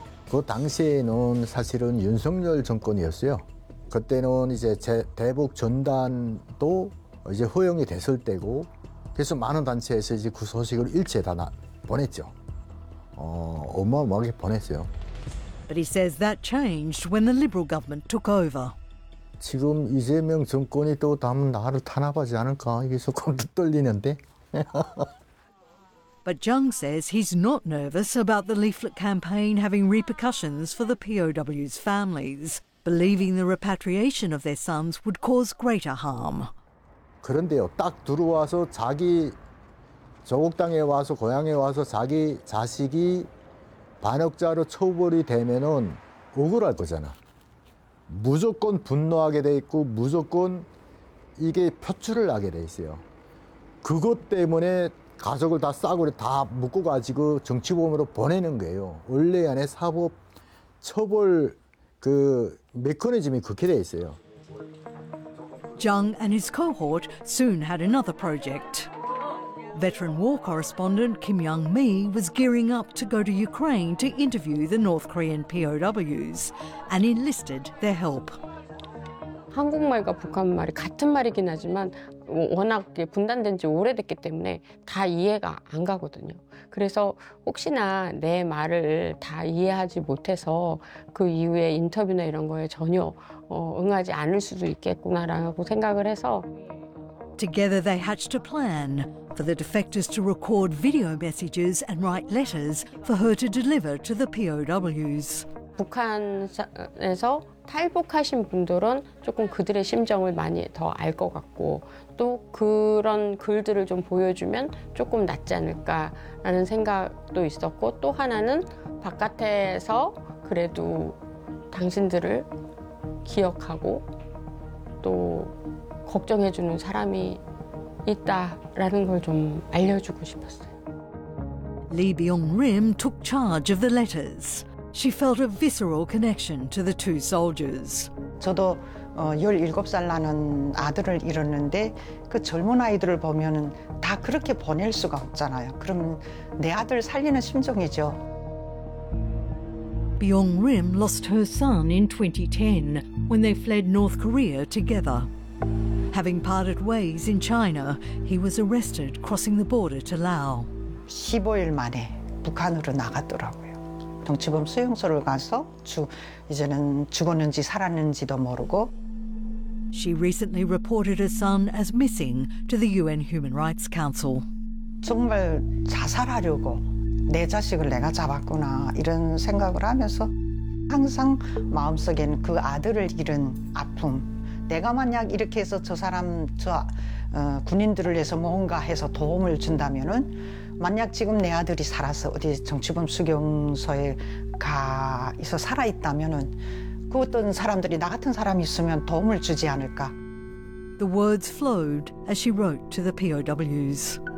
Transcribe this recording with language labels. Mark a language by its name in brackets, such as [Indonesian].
[Korean] 그 당시에는 사실은 윤석열 정권이었어요. 그때는 이제 대북 전단도 이제 허용이 됐을 때고, 그래서 많은 단체에서 이제 그 소식을 일제 다 보냈죠. 어마어마하게 보냈어요. [English] But he says that changed when the Liberal government took over. [Korean] 지금 이재명 정권이 또 다음 나라를 탄압하지 않을까 이래서 겁도 떨리는데. [English] But Jung says he's not nervous about the leaflet campaign having repercussions for the POWs' families, believing the repatriation of their sons would cause greater harm. [Korean] 그런데요, 딱 들어와서 자기 조국 땅에 와서 고향에 와서 자기 자식이 반역자로 처벌이 되면은 억울할 거잖아. 무조건 분노하게 돼 있고 무조건 이게 표출을 하게 돼 있어요. 그것 때문에 가족을 다 싸구려 다 묶어 가지고 정치범으로 보내는 거예요. 원래 안에 사법 처벌 그 메커니즘이 그렇게 돼 있어요. [English] Jung and his cohort soon had another project. Veteran war correspondent Kim Young-mi was gearing up to go to Ukraine to interview the North Korean POWs and enlisted their help. [Korean] 한국말과 북한말이 같은 말이긴 하지만 워낙 분단된 지 오래됐기 때문에 다 이해가 안 가거든요. 그래서 혹시나 내 말을 다 이해하지 못해서 그 이후에 인터뷰나 이런 거에 전혀 응하지 않을 수도 있겠구나라고 생각을 해서 [English] Together they hatched a plan for the defectors to record video messages and write letters for her to deliver to the POWs. [Korean] 북한에서 탈북하신 분들은 조금 그들의 심정을 많이 더 알 것 같고 또 그런 글들을 좀 보여주면 조금 낫지 않을까라는 생각도 있었고 또 하나는 바깥에서 그래도 당신들을 기억하고 또 걱정해주는 사람이 있다라는 걸 좀 알려주고 싶었어요. [English] Lee Byung-rim took charge of the letters. She felt a visceral connection to the two soldiers. [Korean] 저도 17살 나는 아들을 잃었는데 그 젊은 아이들을 보면은 다 그렇게 보낼 수가 없잖아요. 그럼 내 아들 살리는 심정이죠. [English] Byung-rim lost her son in 2010 when they fled North Korea together. Having parted ways in China, he was arrested crossing the border to Laos. [Korean] 15일 만에 북한으로 나갔더라고요. 정치범 수용소로 가서 이제는 죽었는지 살았는지도 모르고. [English] She recently reported her son as missing to the UN Human Rights Council. [Korean] 정말 자살하려고 내 자식을 내가 잡았구나 이런 생각을 하면서 항상 마음속엔 그 아들을 잃은 아픔 내가 만약 이렇게 해서 저 사람, 군인들을 위해서 뭔가 해서 도움을 준다면은 만약 지금 내 아들이 살아서 어디 정치범 수용소에 가 있어 살아있다면은 그 어떤 사람들이 나 같은 사람이 있으면 도움을 주지 않을까. [English] The words flowed as she wrote to the POWs.